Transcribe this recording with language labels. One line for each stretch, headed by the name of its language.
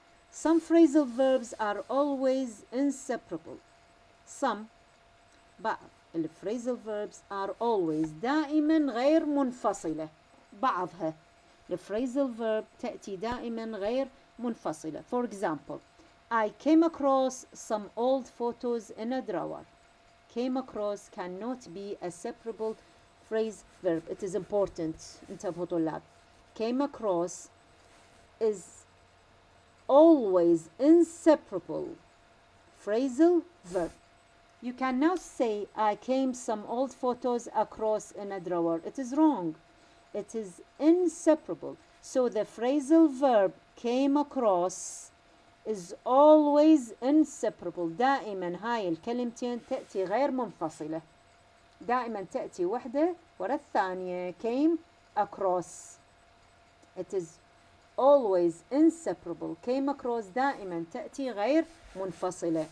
English: Some phrasal verbs are always inseparable. Some
Arabic: بعض
English: الphrasal verbs are always
Arabic: دائما غير منفصلة. بعضها الphrasal verb تأتي دائما غير منفصلة.
English: For example, I came across some old photos in a drawer. Came across cannot be a separable phrase verb. It is important.
Arabic: انتبهوا طلاب.
English: Came across is always inseparable phrasal verb. You cannot say I came some old photos across in a drawer. It is wrong. It is inseparable. So the phrasal verb came across is always inseparable.
Arabic: دائما هاي الكلمتين تأتي غير منفصلة. دائما تأتي وحدة ورا الثانية.
English: Came across. It is always inseparable.
Arabic: Came across دائما تأتي غير منفصلة.